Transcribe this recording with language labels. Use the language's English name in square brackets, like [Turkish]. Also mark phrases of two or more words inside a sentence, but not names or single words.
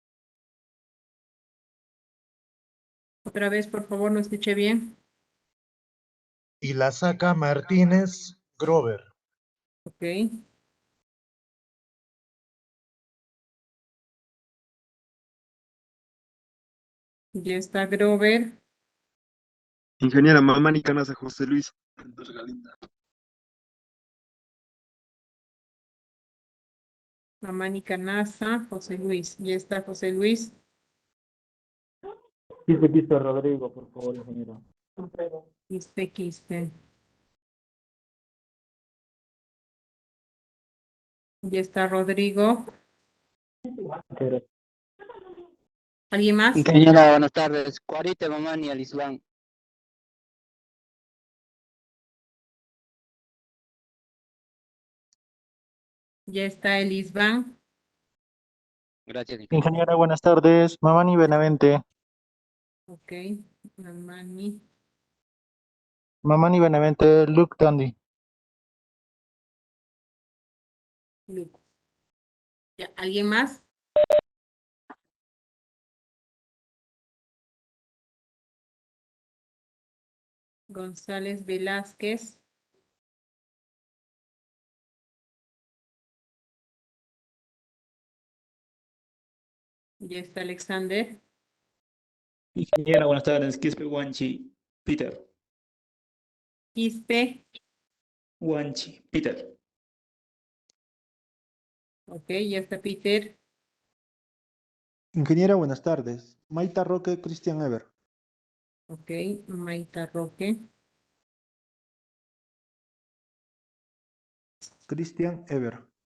[Spanish] Otra vez, por favor, no escuché bien. Y la saca Martínez Grover. Ok. Ya está Grover. Ingeniera Mamani Canasa José Luis. Mamani Canasa. José Luis. Ya está José Luis. Quispe Rodrigo, por favor, ingeniera. Quispe. Ya está Rodrigo. ¿Alguien más? Ingeniera, buenas tardes. Cuarita Mamani Alisban. Ya está Elisban. Gracias, Ingeniera, buenas tardes. Mamani Benavente. Ok. Mamani. Mamani Benavente, Luke Tandy. Luco. Ya, ¿alguien más? González Velázquez. Ya está Alexander. Ingeniera, buenas tardes. Quispe Wanchi, Peter. Quispe. Wanchi, Peter. Ok, ya está Peter. Ingeniera, buenas tardes. Maita Roque, Christian Ever. Ok, Maita Roque. Christian Ever.